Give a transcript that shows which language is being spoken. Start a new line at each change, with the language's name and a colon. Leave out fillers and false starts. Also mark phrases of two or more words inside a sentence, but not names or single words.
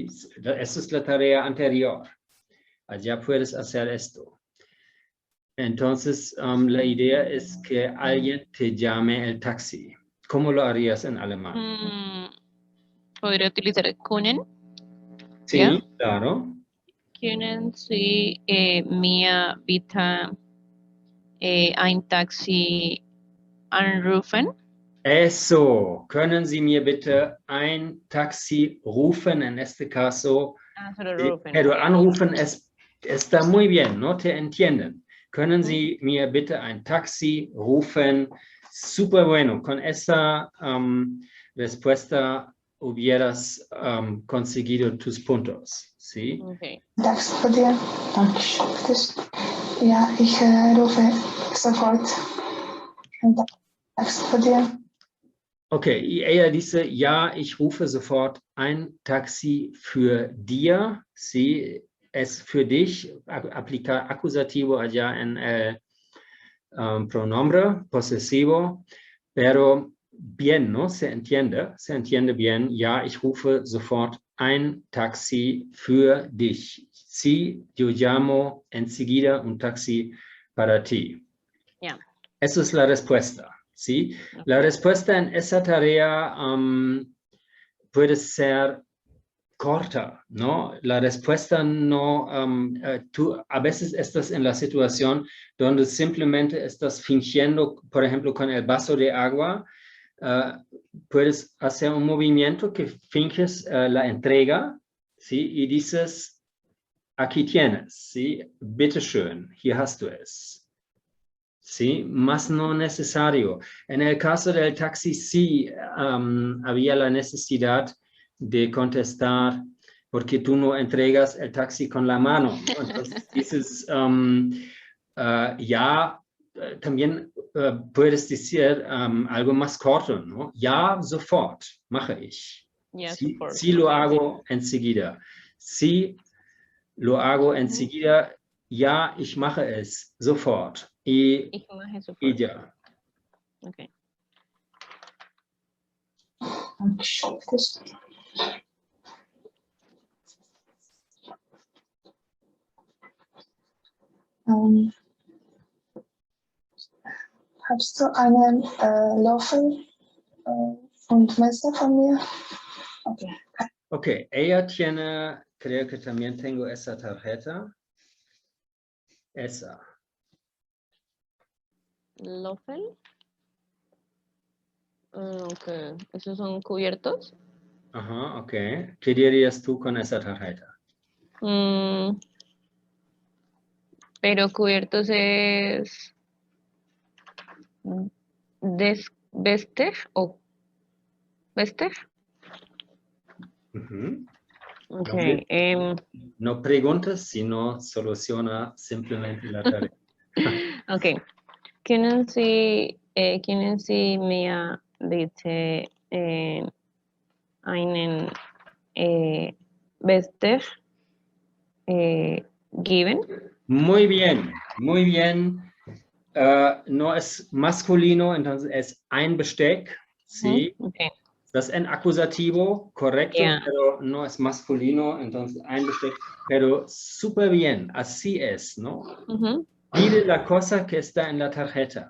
Spanish: Esa es la tarea anterior. Allá puedes hacer esto. Entonces, la idea es que alguien te llame el taxi. ¿Cómo lo harías en alemán? Podría utilizar können. Sí, ¿Ya? claro.
German: Können Sie mir bitte ein Taxi anrufen?
Spanish: Eso.
German: Können Sie mir bitte ein Taxi rufen?
Spanish: En este caso, Ah, solo sí, rufen. pero ok. anrufen está muy bien, ¿no? Te entienden.
German: Können Sie mir bitte ein Taxi rufen?
Spanish: Súper bueno. Con esa respuesta hubieras conseguido tus puntos, ¿sí? Ok.
German: Taxi für dir. Dankeschön. Das, ja, ich rufe sofort ein Taxi für dir.
Spanish: Okay, y ella dice,
German: ja, ich rufe sofort ein Taxi für dir, ¿sí? Es für dich,
Spanish: aplica acusativo allá en el pronombre posesivo, pero bien, ¿no? Se entiende bien,
German: ja, ich rufe sofort ein Taxi für dich.
Spanish: Sí, yo llamo enseguida un taxi para ti. Ya. Esa es la respuesta, ¿sí? La respuesta en esa tarea puede ser corta, ¿no? La respuesta no, tú a veces estás en la situación donde simplemente estás fingiendo, por ejemplo, con el vaso de agua, puedes hacer un movimiento que finges la entrega, ¿sí? Y dices, aquí tienes, ¿sí?
German: Bitteschön, hier hast du es.
Spanish: Sí, más no necesario. En el caso del taxi, sí había la necesidad de contestar porque tú no entregas el taxi con la mano, ¿no? Entonces dices, ya, también puedes decir algo más corto, ¿no?
German: Ja, sofort, mache ich.
Spanish: Ya, Sí, sofort. sí lo Ok. hago enseguida. Sí, lo hago enseguida.
German: Ja, ich mache es sofort. Y Ich mache sofort.
Spanish: ya. Ok.
German: Dankeschön. Das, hast du einen Löffel und Messer von mir?
Spanish: Okay. Ok, ella tiene, creo que también tengo esa tarjeta. Esa. Löffel. Ok. ¿Esos son cubiertos? Ajá, ok. ¿Qué dirías tú con esa tarjeta? Pero cubiertos es vestir o vestir. Ujú. Ok. No preguntas, sino soluciona simplemente la tarea. Ok.
German: Können Sie mir bitte einen Vestir geben?
Spanish: Muy bien, muy bien. No es masculino, entonces es
German: ein Besteck,
Spanish: ¿sí? Okay. Das es en acusativo, correcto, Yeah. pero no es masculino, entonces
German: ein Besteck.
Spanish: Pero súper bien, así es, ¿no? Pide la cosa que está en la tarjeta.